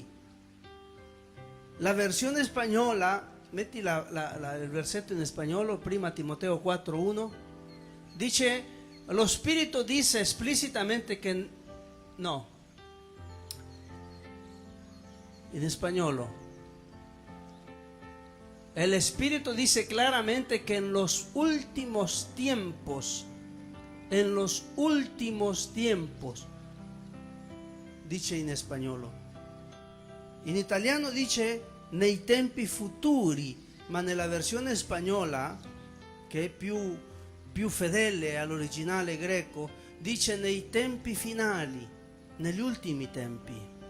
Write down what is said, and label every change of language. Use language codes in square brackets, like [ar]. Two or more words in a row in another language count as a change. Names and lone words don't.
[it] La versione spagnola, metti il versetto in spagnolo, prima Timoteo 4:1, dice, lo Spirito dice esplicitamente che no, in spagnolo, [es] el Espíritu dice claramente que en los últimos tiempos, dice [it] in spagnolo. In italiano dice nei tempi futuri, ma nella versione spagnola, che è più fedele all'originale greco, dice nei tempi finali, negli ultimi tempi.